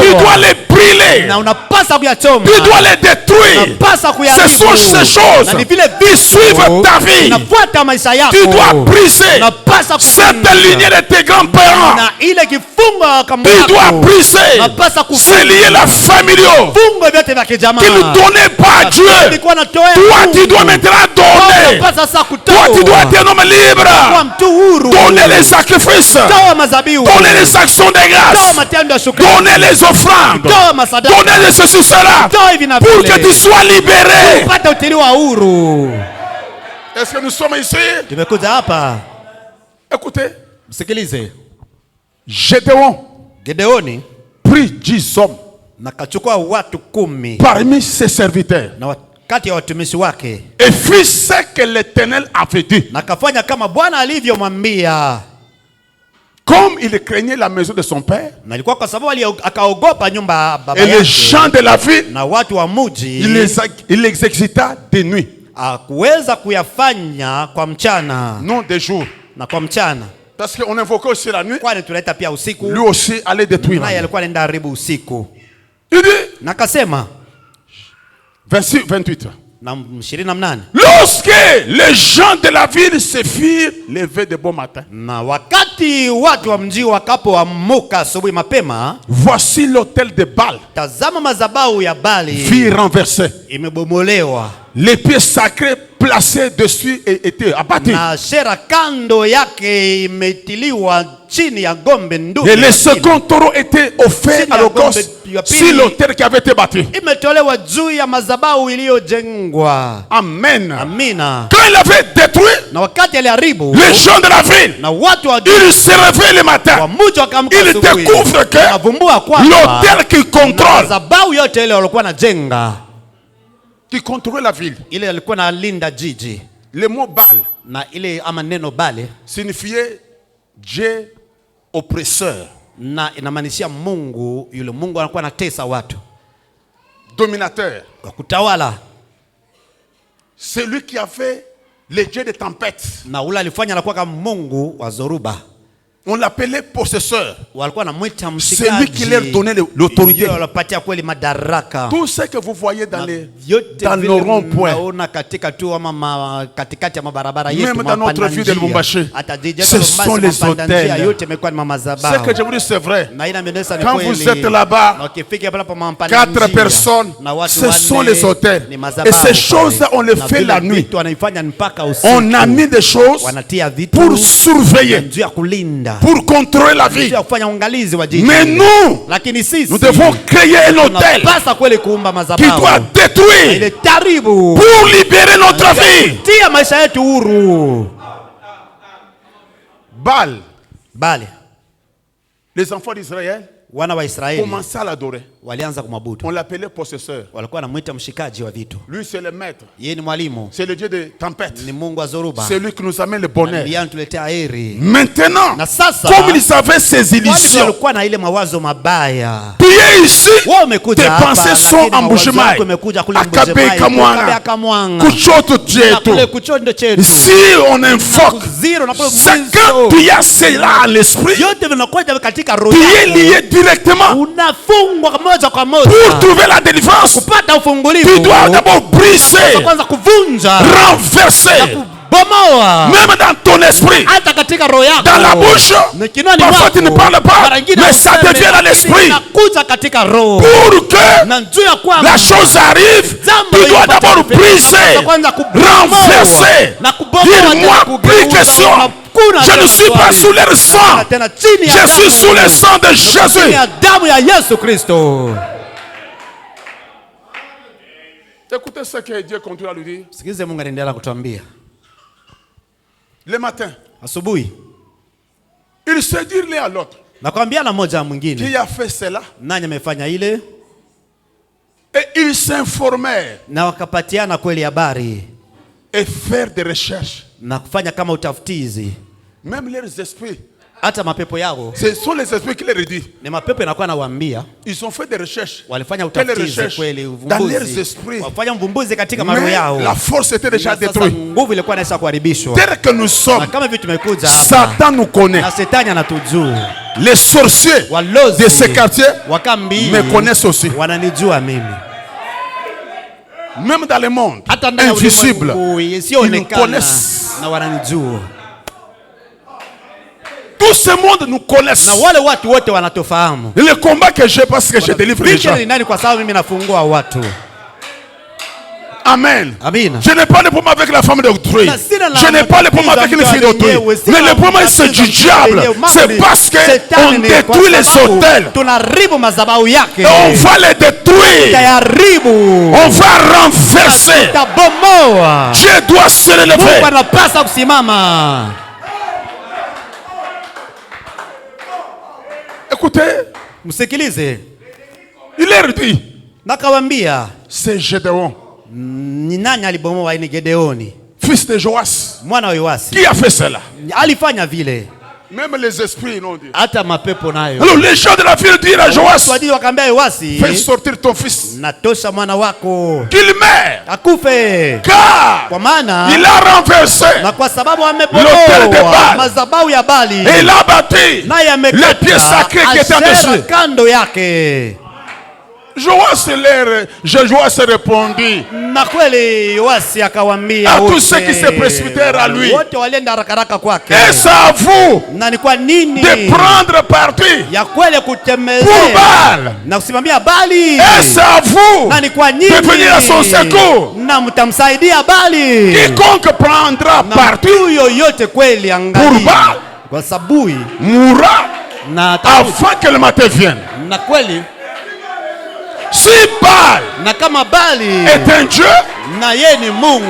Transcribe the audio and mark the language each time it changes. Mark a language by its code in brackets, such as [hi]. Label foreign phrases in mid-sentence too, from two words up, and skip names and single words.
[fr] tu dois les brûler, [sw] na unapasa kuyachoma, [fr] tu dois les détruire. [sw] unapasa [fr] Ce sont ces choses [sw] na ni vile [fr] qui suivent ta vie. [sw] unafuata maisha yako. [fr] Tu dois briser [sw] Unapasa [fr] cette lignée de tes grands-parents. [sw] na ile kifungo ya [fr] Tu dois briser [sw] unapasa [fr] ces liens là familiaux [sw] vifungo vyote vya kijamaa [fr] qui ne donnaient pas à Dieu. [sw] ilikuwa natoa. [fr] Toi, tu dois maintenant donner. [sw] Unapasa sasa kutoa. [fr] Toi, tu dois être un homme [sw] Kuwa [fr] libre. [sw] mtu huru. [fr] Donner les sacrifices. [sw] Toa mazabihu. [fr] Donner les actions de [sw] Toa [fr] grâce. [sw] matendo ya shukrani. [fr] Donner les offrandes. [sw] Toa masadaka. [fr] Donner de ceci, cela. [sw] Toa hivi na [fr] Pour [sw] vile. [fr] que tu sois libéré. [sw] Upate utiliwa huru. [fr] Est-ce que nous sommes ici? [sw] Tumekuja hapa. [fr] Écoutez. [sw] Msikilize. [fr] Gédéon [sw] Gedeoni [fr] prit 10 hommes [sw] na kachukua watu 10 [fr] parmi ses serviteurs [sw] na kati ya watumishi wake, [fr] et fit ce que l'Éternel avait dit. [sw] na kafanya kama Bwana alivyomwambia. [fr] Comme il craignait la maison de son père [sw] Na ilikuwa kwa sababu akaogopa nyumba ya baba [fr] et les [sw] yake [fr] gens de la ville, [sw] na watu wa mji, [fr] il les exécuta de nuit, [sw] akuweza kuyafanya kwa mchana [fr] non de jour. [sw] na kwa mchana, [fr] Parce qu'on invoquait aussi la nuit. [sw] kwani tunaita pia usiku. [fr] Lui aussi allait détruire. [sw] Naye alikuwa anaenda haribu usiku. [fr] Il dit, [sw] Na akasema 26, 28. na 28, [fr] Lorsque les gens de la ville se firent lever de bon matin, [sw] na wakati watu wa mji wakapoamuka asubuhi mapema, [fr] voici l'autel de Baal [sw] tazama madhabahu ya Bali [fr] fut renversé. [sw] imebomolewa [fr] Les pieds sacrés placés dessus étaient abattus. [sw] na shera kando yake imetiliwa chini ya gombe ndume. [fr] Et le second taureau était offert à l'holocauste sur l'autel qui avait été bâti. [sw] Imetolewa juu ya madhabahu iliyojengwa. Amen. Amina. [fr] Quand il avait détruit, [sw] Na wakati aliharibu, [fr] les gens de la ville, [sw] na watu wa [fr] ils se réveillent le [sw] wa [fr] matin. [sw] mji wakaamka [fr] Ils [sw] asubuhi, [fr] découvrent que [sw] wakavumbua kwamba [fr] l'autel qui contrôle, [sw] madhabahu yote ile walikuwa najenga, [fr] qui contrôle la ville, [sw] ile alikuwa nalinda jiji, [fr] le mot Baal [sw] na ile ama neno Bale [fr] signifiait Dieu oppresseur, [sw] na inamaanisha Mungu, yule Mungu anakuwa anatesa watu, [fr] dominateur. [sw] kwa kutawala. [fr] Celui qui a fait les dieux de tempête. [sw] Na ule alifanya anakuwa kama Mungu wa zoruba. [fr] On l'appelait possesseur. [sw] Walikuwa namwita [fr] C'est lui qui [sw] mshikaji. [fr] leur donnait l'autorité. [sw] Yeye alipatia kweli madaraka. [fr] Tout ce que vous voyez dans [sw] Yote [fr] dans [sw] vile [fr] nos ronds-points, [sw] mnaona katika tu ama katikati ya mabarabara yetu, [fr] même dans notre ville de Lubumbashi, ce sont les hôtels. [sw] yote imekuwa ni [fr] ce [sw] madhabahu. [fr] que je vous dis, c'est vrai. [sw] Na ina menesa ni [fr] Quand [sw] kweli. [fr] vous êtes là-bas, [sw] Na ukifika pale pa mampanda 4 njia, [fr] personnes, [sw] na watu [fr] ce sont [sw] wanne, [fr] les hôtels. [sw] ni [fr] Et [sw] madhabahu [fr] ces [sw] pale. [fr] choses-là, on les [sw] Na [fr] fait [sw] vile [fr] la nuit. [sw] vitu wanaifanya mpaka usiku. [fr] On a mis des choses [sw] Wanatia vitu [fr] pour surveiller, [sw] juu ya kulinda, [fr] pour contrôler la [sw] juu [fr] vie. [sw] ya kufanya ungalizi wa jiji. [fr] Mais nous, [sw] Lakini sisi [fr] nous devons créer un hôtel [sw] tunapasa kweli kuumba [fr] qui [sw] madhabahu [fr] doit détruire [sw] ile taribu [fr] pour libérer notre vie. [sw] tia maisha yetu huru. Baal, Bali [fr] les enfants d'Israël [sw] wana wa Israeli [fr] commençaient à l'adorer. [sw] walianza kumwabudu. [fr] On l'appelait possesseur. [sw] Walikuwa wanamwita mshikaji wa vitu. [fr] Lui, c'est le maître. [sw] Yeye ni mwalimu, [fr] C'est le Dieu de tempête. [sw] ni Mungu wa zoruba. [fr] C'est lui qui nous amène le bonheur. [sw] Ndiye anatuletea heri. [fr] Maintenant, [sw] Na sasa [fr] comme ils avaient ces [sw] watu [fr] illusions, [sw] walikuwa na ile mawazo mabaya. [fr] tu es ici, [sw] Wewe umekuja [fr] tes [sw] hapa, [fr] pensées sont [sw] lakini [fr] en [sw] mawazo Mbujimayi, yako imekuja kule [fr] à Kabe [sw] Mbujimayi, Kamwanga, Kabe Kamwanga, Kuchoto na Tieto. kule Kuchondo chetu. [fr] Si on invoque, [sw] Zero na kule [fr] c'est [sw] Mwiso. [fr] quand tu as cela à l'esprit, [sw] Yote vinakuja katika roho [fr] tu es [sw] yako. [fr] lié directement. [sw] Unafungwa moja kwa moja. [fr] Pour trouver la délivrance, [sw] Kupata ufungulivu, [fr] tu dois d'abord briser, [sw] kwanza kuvunja, [fr] renverser, [sw] kubomoa, [fr] même dans ton esprit, [sw] hata katika roho yako. [fr] dans la bouche. [sw] Na kinywani [fr] Parfois tu ne [sw] mwako. [fr] parles pas, [sw] Mara nyingine [fr] mais ça [sw] useme, [fr] devient dans l'esprit. [sw] inakuja katika roho. [fr] Pour que [sw] Na juu ya kwamba [fr] la chose arrive, [sw] jambo [fr] tu dois [sw] lipate [fr] d'abord [sw] kufanyika. [fr] briser, [sw] Kwanza kubomoa, [fr] renverser. [sw] na kubomoa [fr] Dire [sw] tena [fr] moi, [sw] kugeuza, [fr] plus question. [sw] unakuna [fr] Je ne [sw] tena [fr] suis pas [sw] swali. [fr] sous leur sang. [sw] Tena chini ya [fr] Je [sw] damu. [fr] suis sous le sang de [sw] Chini [fr] Jésus. [sw] ya damu ya Yesu Kristo. [fr] Écoutez ce que Dieu continue à lui dire. [sw] Sikize Mungu anaendelea kutuambia. [fr] Le matin, [sw] Asubuhi [fr] il Ils se disent l'un à l'autre. [sw] Nakwambiana moja mwingine. [fr] Qui a fait cela? [sw] Nani amefanya ile? [fr] Et ils s'informaient. [sw] Na wakapatiana kweli habari. [fr] Et faire des recherches. [sw] Na kufanya kama utafutizi. [fr] Même leurs esprits. [sw] Hata mapepo yao. [fr] Ce sont les esprits qui leur disent. [sw] Ni mapepo yanakuwa nawaambia. [fr] Ils ont fait des recherches. [sw] Walifanya utafutizi kweli, [fr] dans leurs [sw] uvumbuzi. [fr] esprits. [sw] Wafanya mvumbuzi katika maroho yao. [fr] La force était déjà détruite. [sw] Nguvu ilikuwa inaisha kuharibishwa. [fr] Tel que nous sommes. [sw] Na kama vitu tumekuja hapa. [fr] Satan nous connaît. [sw] Na Shetani anatujua. [fr] Les sorciers [sw] Walozi [fr] de ces quartiers [sw] wakambi [fr] me connaissent aussi. [sw] Wananijua mimi. [fr] Même dans le monde invisible, ils nous connaissent. [sw] Na wananijua. [fr] Tout ce monde nous connaît. [sw] Na wale watu wote wanatofahamu. [fr] Le combat que j'ai parce que je délivre les gens. [sw] Ni nani kwa sababu mimi nafungua watu. Amen. Amina. [fr] Je n'ai pas de problème avec la femme d'autrui. Je n'ai pas de problème avec une fille d'autrui. Mais le problème c'est du diable. C'est parce que on détruit les autels. Et on va les détruire. On va renverser. Dieu doit se relever. Écoutez. [sw] Msikilize. [fr] Il leur dit. [sw] Nakawambia. [fr] C'est Gédéon. [sw] Ni nani alibomoa ini Gedeoni? [fr] Fils de Joas. [sw] Mwana wa Yoasi. [fr] Qui a fait cela? [sw] Alifanya vile. [fr] Même les esprits l'ont dit. [sw] Hata mapepo nayo. [fr] Alors les gens de la ville dirent à Joas. [sw] Wadi wakambia Yoasi. [fr] Fais sortir ton fils. [sw] Natosha mwana wako. [fr] Qu'il meurt. [sw] Akufe. [fr] Car [sw] kwa maana [fr] il a renversé. [sw] Na kwa sababu [fr] l'autel de Baal. [sw] Madhabahu ya Bali. [fr] Et il a bâti les pieds sacrés qui étaient dessus. [sw] Kando yake. [fr] Joas répondit [sw] na kweli Yoasi akawambia [fr] à tous ceux qui se précipitèrent à lui, [sw] wote walienda haraka kwake. [fr] Et c'est à vous [sw] na ni kwa nini [fr] de prendre parti [sw] ya kweli kutemezea [fr] pour Baal, [sw] na kusimamia Bali. [fr] Et c'est à vous [sw] na ni kwa nini [fr] de venir à son secours. [sw] Na mtamsaidia Bali. [fr] Quiconque prendra parti [sw] yoyote kweli angalia [fr] pour Baal [sw] kwa sabui [fr] mourra [sw] na [fr] avant que le matin vienne. [sw] Na kweli [fr] si Baal [sw] na kama Bali [fr] est un Dieu, [sw] na yeye ni Mungu,